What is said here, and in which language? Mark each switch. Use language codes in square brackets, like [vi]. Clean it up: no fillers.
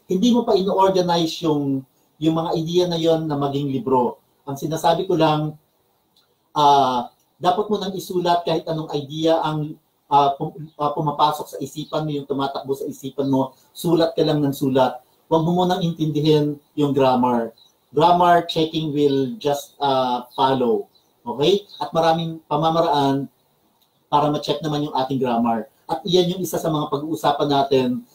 [tl] Hindi mo pa ino-organize yung mga idea na yon na maging libro. Ang sinasabi ko lang, dapat mo nang isulat kahit anong idea ang pumapasok sa isipan mo, yung tumatakbo sa isipan mo, sulat ka lang ng sulat. Huwag mo munang intindihin yung grammar. [en] Grammar checking will just follow. [tl] Okay? At maraming pamamaraan para ma-check naman yung ating grammar. At iyan yung isa sa mga pag-uusapan natin.